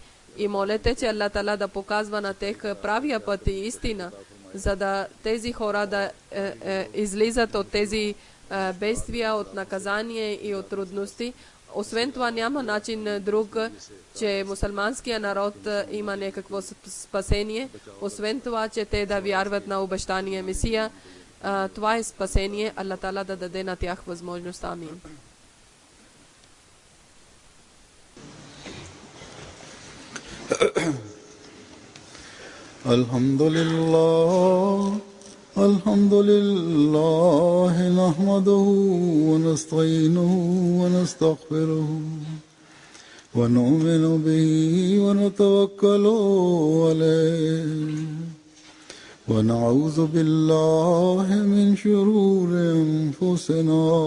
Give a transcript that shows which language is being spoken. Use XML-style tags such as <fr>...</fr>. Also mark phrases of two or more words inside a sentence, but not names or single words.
<bg>И молете, че Аллах Таала да показва на тех правия път и истина, за да тези хора да излизат от тези бедствия, от наказание и от трудности. Освен това няма начин друг, че мусулманския народ има някакво спасение. Освен това, че те да вярват на обещания Месия. Това е спасение. Аллах Таала да даде на тях възможност. Амин.</bg> <ar>الحمد لله نحمده ونستعينه ونستغفره ونؤمن به ونتوكل عليه ونعوذ بالله من شرور أنفسنا</ar>